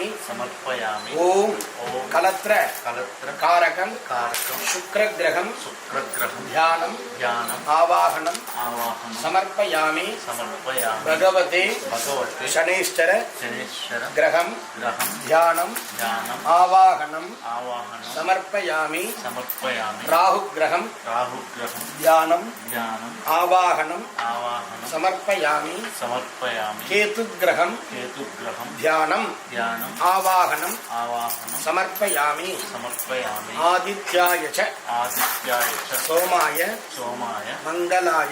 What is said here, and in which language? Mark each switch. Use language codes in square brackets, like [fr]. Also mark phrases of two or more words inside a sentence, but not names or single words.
[sa] ओम कलत्र कारकं शुक्रग्रहं ध्यानम् आवाहनं समर्पयामि। भगवते शनैश्चर ग्रहं ध्यानम् आवाहनं समर्पयामि। राहुग्रहं ध्यानम् ఆవాహనం ఆవాహనం సమర్పయామి సమర్పయామి కేతుగ్రహం కేతుగ్రహం ధ్యానం ధ్యానం ఆవాహనం ఆవాహనం సమర్పయామి సమర్పయామి ఆదిత్యాయ చ ఆదిత్యాయ చ సోమాయ సోమాయ మంగళాయ